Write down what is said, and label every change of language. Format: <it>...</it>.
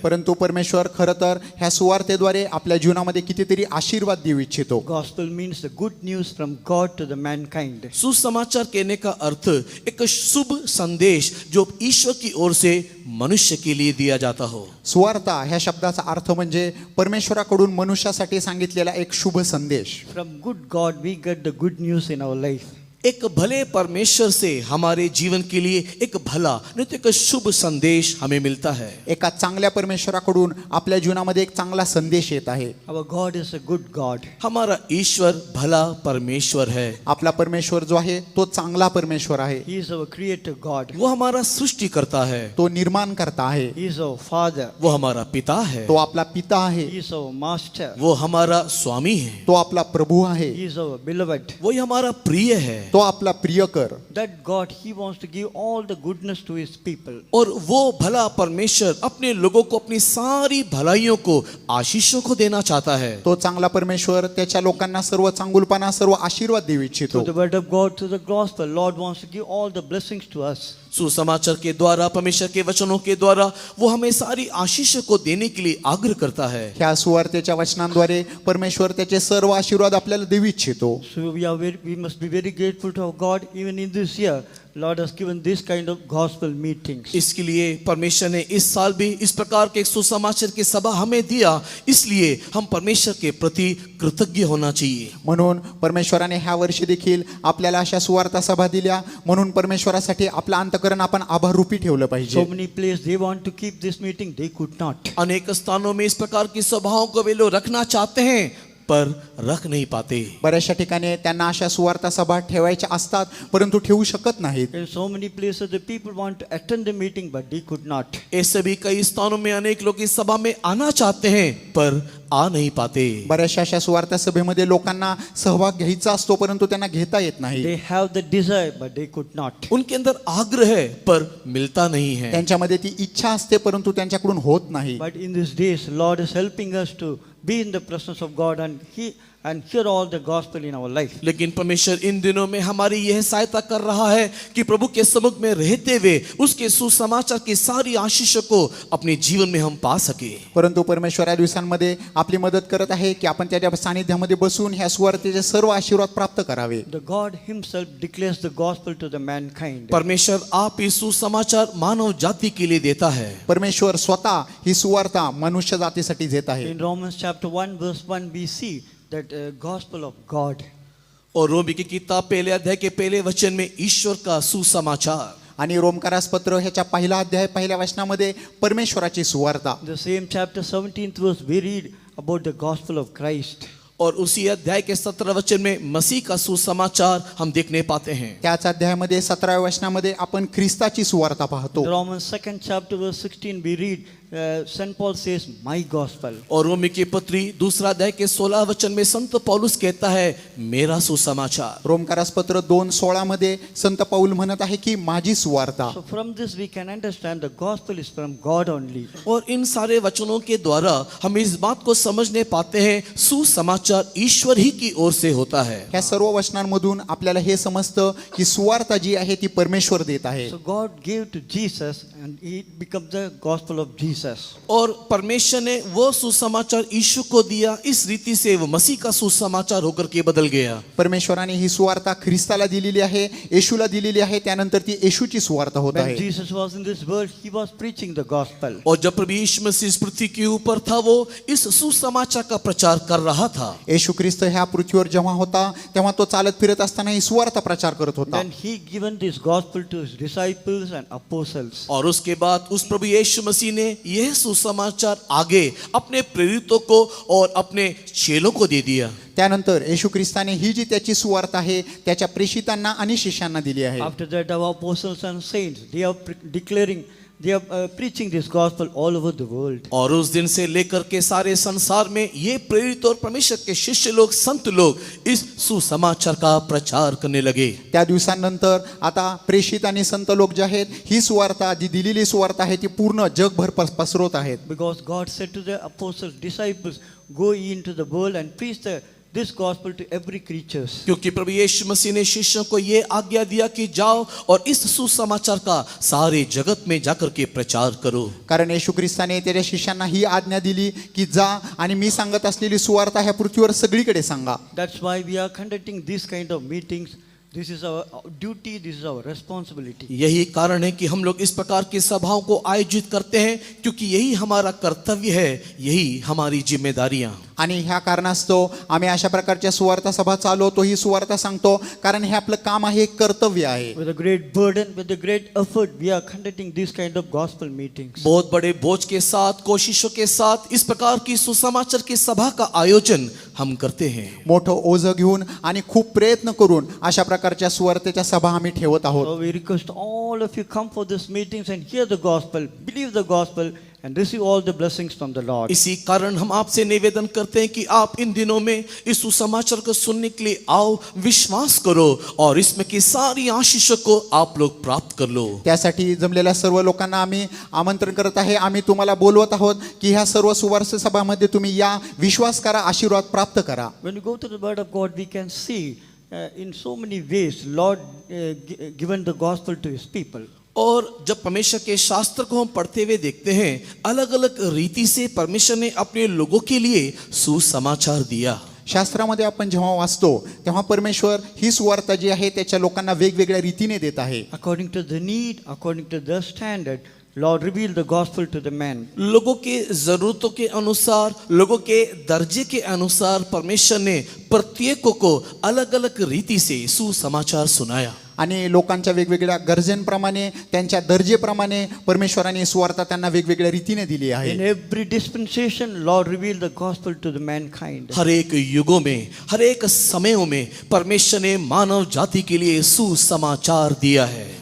<mr>परंतु परमेश्वर खरं तर ह्या सुवार्तेद्वारे आपल्या जीवनामध्ये कितीतरी आशीर्वाद देऊ इच्छितो.</mr> <en>Gospel means the good news from God to the mankind.</en> <hi>सुसमाचार कहने का अर्थ एक शुभ संदेश जो ईश्वर की ओर से मनुष्य के लिए दिया जाता हो.</hi> <mr>सुवार्ता ह्या शब्दाचा अर्थ म्हणजे परमेश्वराकडून मनुष्यासाठी सांगितलेला एक शुभ संदेश.</mr> <en>From good God, we get the good news in our life.</en> <hi>एक भले परमेश्वर से हमारे जीवन के लिए एक भला नहीं तो एक शुभ संदेश हमें मिलता है.</hi> <mr>एका चांगल्या परमेश्वराकडून आपल्या जीवनामध्ये एक चांगला संदेश येत आहे.</mr> <en>Our God is a good God.</en> <hi>हमारा ईश्वर भला परमेश्वर है.</hi> <mr>आपला परमेश्वर जो आहे तो चांगला परमेश्वर आहे.</mr> <en>He is our creator God.</en> <hi>वो हमारा सृष्टि करता है.</hi> <mr>तो निर्माण करता आहे.</mr> <en>He is our Father.</en> <hi>वो हमारा पिता है.</hi> <mr>तो आपला पिता आहे.</mr> <en>He is our Master.</en> <hi>वो हमारा स्वामी है.</hi> <mr>तो आपला प्रभू आहे.</mr> <en>He is our beloved.</en> <hi>वही हमारा प्रिय है.</hi> <mr>तो आपला प्रियकर.</mr> <en>That God, He wants to give all the goodness to His people.</en> <hi>और वो भला परमेश्वर अपने लोगों को अपनी सारी भलाइयों को आशीषों को देना चाहता है.</hi> <mr>तो चांगला परमेश्वर त्याच्या लोकांना सर्व चांगुलपणा, सर्व आशीर्वाद देऊ इच्छितो.</mr> <en>Through the word of God, through the gospel, Lord wants to give all the blessings to us.</en> <hi>सुसमाचार के द्वारा, परमेश्वर के वचनों के द्वारा वो हमें सारी आशीषों को देने के लिए आग्रह करता है.</hi> <mr>ह्या सुवार्तेच्या वचनांद्वारे परमेश्वर त्याचे सर्व आशीर्वाद आपल्याला देऊ इच्छितो.</mr> <en>So we must be very grateful to our God. Even in this year, Lord has given this kind of gospel meetings.</en> <hi>इसके लिए परमेश्वर ने इस साल भी इस प्रकार के एक सुसमाचार की सभा हमें दिया. इसलिए हम परमेश्वर के प्रति कृतज्ञ होना चाहिए.</hi> <mr>म्हणून परमेश्वराने ह्या वर्षी देखील आपल्याला अशा सुवार्ता सभा दिल्या. म्हणून परमेश्वरासाठी आपलं अंतःकरण आपण आभाररूपी ठेवलं</mr> <en>So</en> <mr>पाहिजे.</mr> <en>many places they want to keep this meeting, they could not.</en> <hi>अनेक स्थानों में इस प्रकार की सभाओं को वे लोग रखना चाहते हैं पर रख नहीं पाते.</hi> <mr>बऱ्याचशा ठिकाणी त्यांना अशा सुवार्ता सभा ठेवायच्या असतात परंतु ठेवू शकत नाहीत.</mr> <en>In so many places the people want to attend the meeting, but they could not.</en> <hi>ऐसे भी कई स्थानों में अनेक लोग इस सभा में आना चाहते हैं पर आ नहीं पाते.</hi> <mr>बऱ्याचशा अशा सुवार्ता सभेमध्ये लोकांना सहभाग घ्यायचा असतो परंतु त्यांना घेता येत नाही.</mr> <en>They have the desire, but they could not.</en> <hi>उनके अंदर आग्रह है पर मिलता नहीं है.</hi> <mr>त्यांच्यामध्ये ती इच्छा असते परंतु त्यांच्याकडून होत नाही.</mr> <en>But in these days, Lord is helping us to be in the presence of God and hear all the gospel in our life.</en> <hi>लेकिन परमेश्वर इन दिनों में हमारी यह सहायता कर रहा है कि प्रभु के सम्मुख में रहते हुए उसके सुसमाचार की सारी आशीषों को अपने जीवन में हम पा सके.</hi> <mr>परंतु परमेश्वर या दिवसांमध्ये आपली मदत करत आहे की आपण त्याच्या सानिध्यामध्ये बसून ह्या सुवार्तेचे सर्व आशीर्वाद प्राप्त करावे.</mr> <en>The God Himself declares the gospel to the mankind.</en> <hi>परमेश्वर आप इस सुसमाचार मानव जाति के लिए देता है.</hi> <mr>परमेश्वर स्वतः ही सुवार्ता मनुष्य जातीसाठी देत आहे.</mr> <en>In Romans chapter 1 verse 1 we see that gospel of God.</en> <hi>और रोमी की किताब पहले अध्याय के पहले वचन में ईश्वर का सुसमाचार.</hi> <mr>आणि रोमकारास पत्र ह्याच्या पहिला अध्याय पहिल्या वचनामध्ये परमेश्वराची सुवार्ता.</mr> <en>The same chapter 17th verse we read about the gospel of Christ.</en> <hi>और उसी अध्याय के 17 वचन में मसीह का सुसमाचार हम देखने पाते हैं.</hi> <mr>त्याच अध्यायामध्ये 17व्या वचनामध्ये आपण ख्रिस्ताची सुवार्ता पाहतो.</mr> <en>Romans 2nd chapter verse 16 we read St. Paul says, my gospel.</en> <hi>और रोमी की पत्री दूसरा अध्याय के 16 वचन में संत पौलुस कहता है मेरा सुसमाचार।</hi> <mr>रोमकारास पत्र 2:16 मध्ये संत पौल म्हणत आहे की माझी सुवार्ता।</mr> <en>So from this we can understand the gospel is from God only.</en> <hi>और इन सारे वचनों के द्वारा हम इस बात को समझने पाते हैं सुसमाचार ईश्वर ही की ओर से होता है।</hi> <mr>ह्या सर्व वचनांमधून आपल्याला हे समजतं की सुवार्ता जी आहे ती परमेश्वर देत आहे।</mr> <en>So God gave to Jesus and it becomes the gospel of Jesus.</en> <hi>और परमेश्वर ने वो सुसमाचार यीशु को दिया, इस रीति से वो मसीह का सुसमाचार होकर के बदल गया।</hi> <mr>परमेश्वराने ही सुवार्ता ख्रिस्ताला दिलेली आहे, येशूला दिलेली आहे, त्यानंतर ती येशूची सुवार्ता होत</mr> <en>When</en> <mr>आहे।</mr> <en>Jesus was in this world, he was preaching the gospel.</en> <hi>और जब प्रभु यीशु मसीह इस पृथ्वी के ऊपर था वो इस सुसमाचार का प्रचार कर रहा था।</hi> <mr>येशू ख्रिस्त ह्या पृथ्वीवर जेव्हा होता तेव्हा तो चालत फिरत असताना ही सुवार्ता प्रचार करत होता।</mr> <en>Then he given this gospel to his disciples and apostles.</en> <hi>और उसके बाद उस प्रभु यीशु मसीह ने यह सुसमाचार आगे अपने प्रेरितों को और अपने चेलों को दे दिया।</hi> <mr>त्यानंतर येशू ख्रिस्ताने ही जी त्याची सुवार्ता आहे त्याच्या प्रेषितांना आणि शिष्यांना दिली आहे।</mr> <en>After that, our apostles and saints, they are declaring, they are preaching this gospel all over the world.</en> <hi>और उस दिन से लेकर के सारे संसार में ये प्रेरित और परमेश्वर के शिष्य लोग, संत लोग इस सुसमाचार का प्रचार करने लगे।</hi> <mr>त्या दिवसांनंतर आता प्रेषित आणि संत लोक जे आहेत ही सुवार्ता जी दिलेली सुवार्ता आहे ती पूर्ण जगभर पसरवत आहेत।</mr> <en>Because God said to the apostles, disciples, go ye into the world and preach this gospel to every creature.</en> <hi>क्योंकि प्रभु यीशु मसीह ने शिष्यों को ये आज्ञा दिया कि जाओ और इस सुसमाचार का सारे जगत में जाकर के प्रचार करो।</hi> <mr>कारण येशू ख्रिस्ताने त्याच्या शिष्यांना ही आज्ञा दिली की जा आणि मी सांगत असलेली सुवार्ता ह्या पृथ्वीवर सगळीकडे सांगा।</mr> <en>That's why we are conducting this kind of meetings. This is our duty, this is our responsibility.</en> <hi>यही कारण है कि हम लोग इस प्रकार की सभाओं को आयोजित करते हैं, क्योंकि यही हमारा कर्तव्य है, यही हमारी जिम्मेदारियां।</hi> <mr>आणि ह्या कारणास्तव आम्ही अशा प्रकारच्या सुवार्ता सभा चालवतो, ही सुवार्ता सांगतो, कारण हे आपलं काम आहे, एक कर्तव्य आहे।</mr> <en>With a great burden, with a great effort, we are conducting this kind of gospel meetings.</en> <hi>बहुत बड़े बोझ के साथ, कोशिशों के साथ इस प्रकार की सुसमाचार की सभा का आयोजन हम करते हैं।</hi> <mr>मोठं ओझं घेऊन आणि खूप प्रयत्न करून अशा प्रकारच्या सुवार्तेच्या सभा आम्ही ठेवत आहोत।</mr> <en>So we request all of you come for these meetings and hear the gospel, believe the gospel and receive all the blessings from the Lord.</en> <hi>इसी कारण हम आपसे निवेदन करते हैं कि आप इन दिनों में इस सुसमाचार को सुनने के लिए आओ, विश्वास करो और इसमें की सारी आशीषों को आप लोग प्राप्त कर लो।</hi> <mr>त्यासाठी जमलेल्या सर्व लोकांना आम्ही आमंत्रण करत आहे, आम्ही तुम्हाला बोलवत आहोत की ह्या सर्व सुवार्ता सभामध्ये तुम्ही या, विश्वास करा, आशीर्वाद प्राप्त करा।</mr> <en>When we go to the word of God, we can see in so many ways Lord given the gospel to his people.</en> <hi>और जब परमेश्वर के शास्त्र को हम पढ़ते हुए देखते हैं, अलग अलग रीति से परमेश्वर ने अपने लोगों के लिए सुसमाचार दिया।</hi> <mr>शास्त्रामध्ये आपण जेव्हा वाचतो तेव्हा परमेश्वर ही सुवार्ता जी आहे त्याच्या लोकांना वेगवेगळ्या रीतीने देत आहे।</mr> <en>According to the need, according to the standard, Lord revealed the gospel to the man.</en> <hi>लोगों के जरूरतों के अनुसार, लोगों के दर्जे के अनुसार परमेश्वर ने प्रत्येक को अलग अलग रीति से सुसमाचार सुनाया।</hi> <mr>आणि लोकांच्या वेगवेगळ्या गरजेंप्रमाणे, त्यांच्या दर्जेप्रमाणे परमेश्वराने सुवार्ता त्यांना वेगवेगळ्या रीतीने दिली आहे।</mr> <en>In every dispensation, Lord revealed the gospel to the mankind.</en> <hi>हर एक युगों में, हर एक समयों में परमेश्वर ने मानव जाति के लिए सुसमाचार दिया है।</hi>